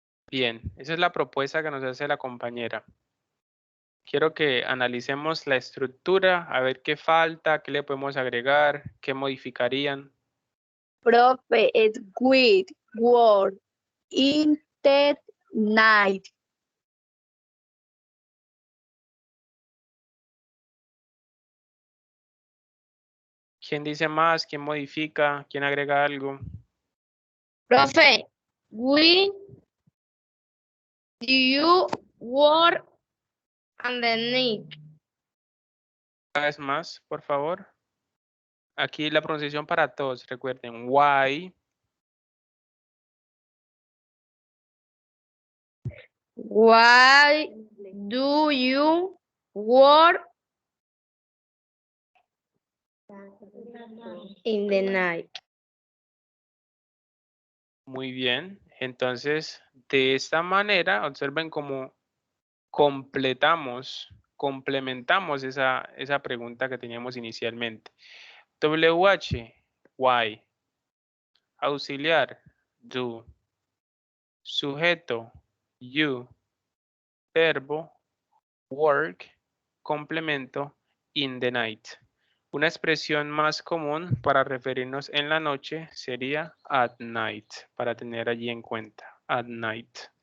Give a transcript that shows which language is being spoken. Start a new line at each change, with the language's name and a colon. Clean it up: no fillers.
Spanish: Bien, esa es la propuesta que nos hace la compañera. Quiero que analicemos la estructura, a ver qué falta, qué le podemos agregar, qué modificarían.
English: Profe, es we work in the night.
Spanish: ¿Quién dice más? ¿Quién modifica? ¿Quién agrega algo?
English: Profe, we do you work on the night?
Spanish: Una vez más, por favor. Aquí la pronunciación para todos. Recuerden, why.
English: Why do you work in the night?
Spanish: Muy bien. Entonces, de esta manera, observen cómo complementamos esa pregunta que teníamos inicialmente. WH, why. Auxiliar, do. Sujeto, you. Verbo, work.
English: Complemento, in the night.
Spanish: Una expresión más común para referirnos en la noche sería at night, para tener allí en cuenta, at night.